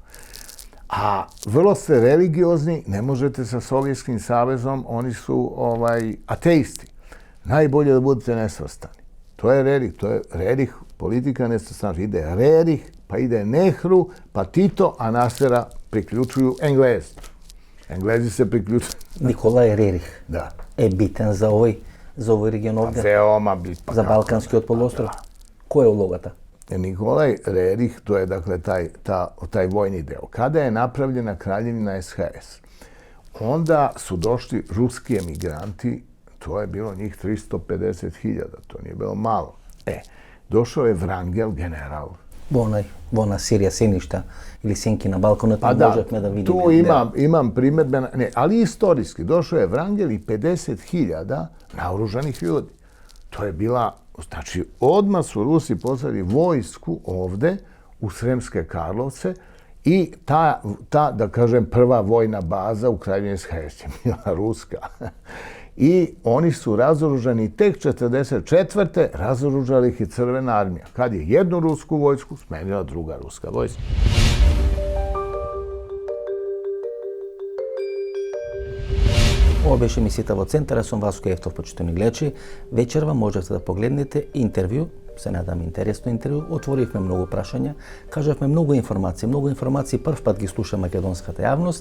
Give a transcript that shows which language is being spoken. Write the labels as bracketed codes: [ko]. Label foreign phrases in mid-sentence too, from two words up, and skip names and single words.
[sr] A vrlo ste religiozni, ne možete sa Sovjetskim savezom, oni su ateisti. Najbolje da budete nesvrstani. To je Rerih, politika nesvrstana. Ide Rerih, pa ide Nehru, pa Tito, a Nasera priključuju Englezi. Englezi se priključuju. [mk] Николај Рерих [sr] Da. [mk] е битен за овој регион овде, [sr] Veoma bitno. [mk] за Балканскиот полуостров. Која е улогата? [sr] Nikolaj Rerih, to je dakle taj vojni deo. Kada je napravljena kraljevina SHS, onda su došli ruski emigranti, to je bilo njih 350.000, to nije bilo malo. Došao je Vrangel, general. [mk] Во она серија Сеништа или Сенки на Балканот, [sr] Pa da, [mk] можевме да видиме. [sr] tu imam primjedbe, ali istorijski. Došao je Vrangel i 50.000 naoružanih ljudi. To je bila, znači, odmah su Rusi poslali vojsku ovde u Sremske Karlovce i ta, da kažem, prva vojna baza u kraljevini SHS je bila ruska. I oni su razoružani tek 1944. razoružali ih i Crvena armija. Kad je jednu rusku vojsku smenila druga ruska vojska. [mk] Ова беше емисијата во Центар, сум Васко Ефтов, почитувани гледачи. Вечерва можете да погледнете интервју, се надам интересно интервју, отворивме многу прашања, кажавме многу информации, прв пат ги слуша македонската јавност.